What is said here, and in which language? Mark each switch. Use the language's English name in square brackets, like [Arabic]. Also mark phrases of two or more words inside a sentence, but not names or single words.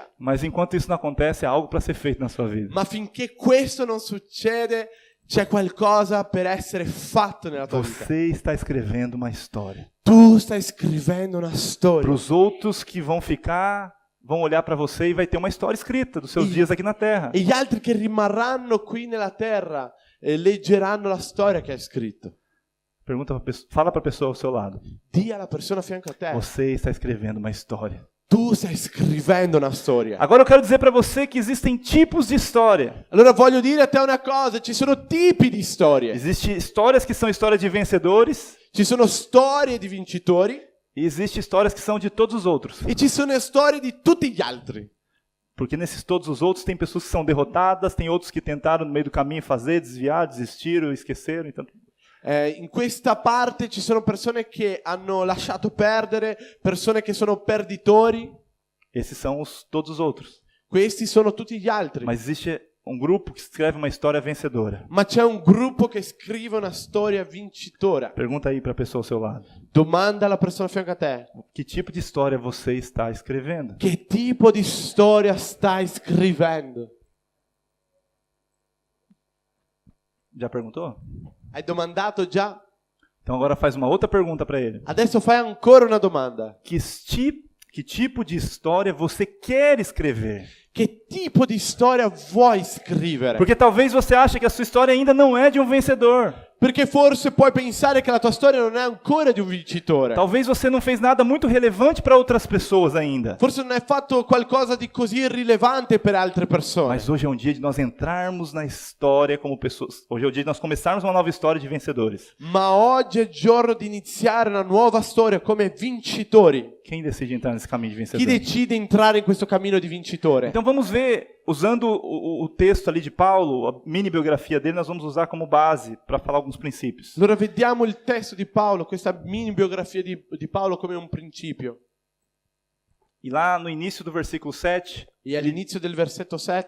[Portuguese] Mas enquanto isso não acontece, há algo para ser feito na sua vida. [Italian] Ma finché questo non succede, c'è qualcosa per essere fatto nella tua vita. [Portuguese] Você está escrevendo uma história. [Italian] Tu stai scrivendo una storia. [Portuguese] Para os outros que vão olhar para você e vai ter uma história escrita dos seus dias aqui na terra. [Italian] E gli altri che rimarranno qui nella terra leggeranno la storia che hai scritto. [Portuguese] Fala para a pessoa ao seu lado. [Italian] Dì alla persona a fianco a te. [Portuguese] Você está escrevendo uma história. [Italian] Tu stai scrivendo una storia. [Portuguese] Agora eu quero dizer para você que existem tipos de história. [Italian] Allora voglio dire a te una cosa, ci sono tipi di storie. [Portuguese] Existem histórias que são histórias de vencedores. [Italian] Ci sono storie di vincitori. [Portuguese] E existem histórias que são de todos os outros. [Italian] E ci sono storie di tutti gli altri. [Portuguese] Porque nesses todos os outros tem pessoas que são derrotadas, tem outros que tentaram no meio do caminho fazer, desviar, desistiram, esqueceram. Então... [Italian] In questa parte ci sono persone che hanno lasciato perdere, persone che sono perditori. [Portuguese] Esses são todos os outros. [Italian] Questi sono tutti gli altri. [Portuguese] Mas existe um grupo que escreve uma história vencedora. [Italian] Ma c'è un gruppo che scrive una storia vincitora. [Portuguese] Pergunta aí para a pessoa ao seu lado. [Italian] Domanda alla persona a fianco a te. [Portuguese] Que tipo de história você está escrevendo? [Italian] Che tipo di storia stai scrivendo? [Portuguese] Já perguntou? [Italian] Hai domandato già? [Portuguese] Então agora faz uma outra pergunta para ele. [Italian] Adesso fai ancora una domanda. [Portuguese] Que tipo de história você quer escrever? [Italian] Che tipo di storia vuoi scrivere? [Portuguese] Porque talvez você ache que a sua história ainda não é de um vencedor. [Italian] Perché forse puoi pensare che la tua storia non è ancora di un vincitore. [Portuguese] Talvez você não fez nada muito relevante para outras pessoas ainda. [Italian] Forse non hai fatto qualcosa di così irrilevante per altre persone. [Portuguese] Mas hoje é um dia de nós entrarmos na história como pessoas. Hoje é o dia de nós começarmos uma nova história de vencedores. [Italian] Ma oggi è il giorno di iniziare una nuova storia come vincitori. [Portuguese] Quem decide entrar nesse caminho de [Italian] Chi [Portuguese] vencedor? [Italian] decide entrare in questo cammino di vincitore? [Portuguese] Então vamos ver, usando o texto ali de Paulo, a mini biografia dele, nós vamos usar como base para falar alguns princípios. [Italian] Allora vediamo il testo di Paolo, questa mini biografia di Paolo come un principio. [Portuguese] E lá no início do versículo 7, [Italian] E all'inizio del versetto 7